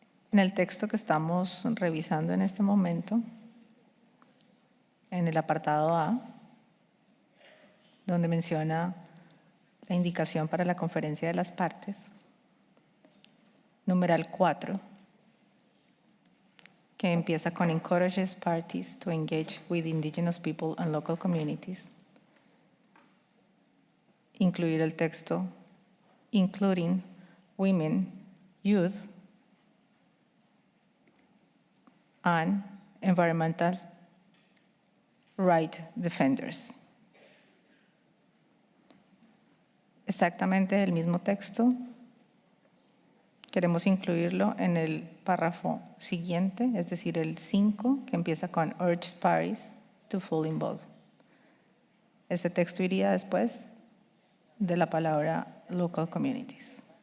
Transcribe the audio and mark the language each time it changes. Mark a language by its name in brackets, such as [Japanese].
[Spanish] En el texto que estamos revisando en este momento, en el apartado A, donde menciona la indicación para la conferencia de las partes, numeral 4, que empieza con [English] encourages parties to engage with indigenous people and local communities, [Spanish] incluir el texto [English] including women, youth, and environmental right defenders. [Spanish] Exactamente el mismo texto. Queremos incluirlo en el párrafo siguiente, es decir, el 5, que empieza con [English] urge parties to fully involve. [Spanish] Ese texto iría después de la palabra [English] local communities.